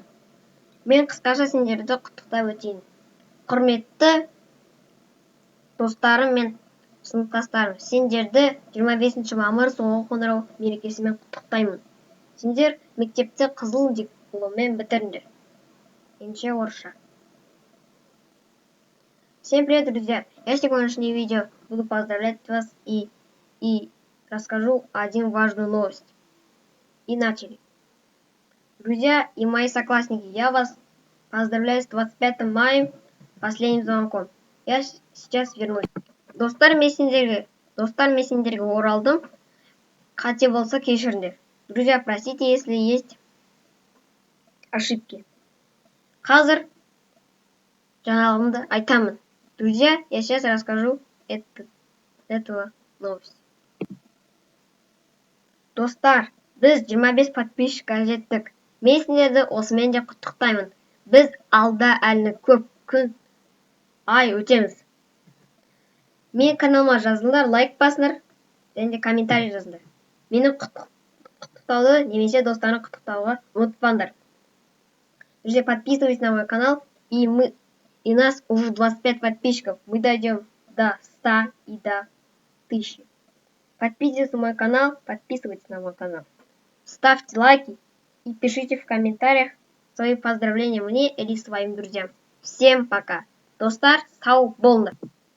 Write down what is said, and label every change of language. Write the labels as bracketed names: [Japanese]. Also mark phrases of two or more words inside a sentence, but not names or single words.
[Kazakh] Мен қысқаша сендерді құттықтап өтейін. Құрметті достарым мен сыныптастарым, сендерді 25 мамыр соңғы қоңырау мерекесімен құттықтаймын. Сендер мектепті қызыл дипломмен бітіріңдер. Инше орысша. [Russian] Всем привет, друзья! Я сегодняшнее видео буду поздравлять вас и расскажу один важную новость. И начали. Друзья и мои соклассники, я вас поздравляю с 25 мая, последним звонком. Я сейчас вернусь. [Kazakh] Достар мен сендерге оралдым. Қате болса кешіріңдер. [Russian] Друзья, простите, если есть ошибки. [Kazakh] Қазір жаңалығымды айтамын. [Russian] Друзья, я сейчас расскажу этого новость. [Kazakh] Достар, біз 25 подписчикқа жеттік. Мен сендерді осымен де құттықтаймын. Біз алда әлі көп күн ай өтеміз. Мен каналыма жазылыңдар, лайк басыңдар, және де комментарий жазыңдар. Мені құттықтауды немесе достарны құттықтауға ұмытпаңдар. [Russian] Друзья, подписывайтесь на мой канал, и нас уже 25 подписчиков. Мы дойдем до 100 и до 1000. Подписывайтесь на мой канал, подписывайтесь на мой канал. Ставьте лайки и пишите в комментариях свои поздравления мне или своим друзьям. Всем пока. [Kazakh] Достар, сау болыңдар.